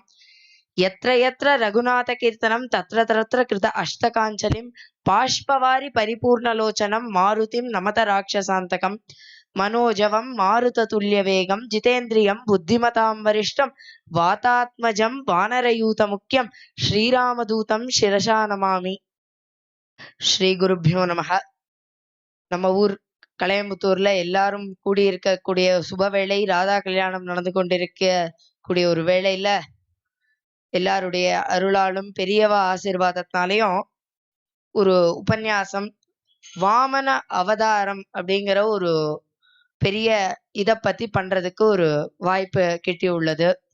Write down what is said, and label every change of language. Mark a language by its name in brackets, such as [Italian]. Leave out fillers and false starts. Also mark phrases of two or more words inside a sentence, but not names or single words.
[Sanskrit] यत्र यत्र रघुनाथकीर्तनं तत्र तत्र कृत अष्टकाञ्चलिं बाष्पवारि परिपूर्णलोचनं मारुतिं नमत राक्षसान्तकं। मनोजवं मारुततुल्यवेगं जितेन्द्रियं बुद्धिमतां वरिष्ठं वातात्मजं वानरयूतमुख्यं श्रीरामदूतं शिरसा नमामि। श्री गुरुभ्यो नमः. [Tamil] நம்ம ஊர் கலையம்புத்தூர்ல எல்லாரும் கூடியிருக்கக்கூடிய சுபவேளை, ராதா கல்யாணம் நடந்து கொண்டிருக்க கூடிய ஒரு வேளையில எல்லாருடைய அருளாலும் பெரியவா ஆசீர்வாதத்தினாலையும் ஒரு உபன்யாசம் வாமன அவதாரம் அப்படிங்கிற ஒரு பெரிய இத பத்தி பண்றதுக்கு ஒரு வாய்ப்பு கிட்டி உள்ளது.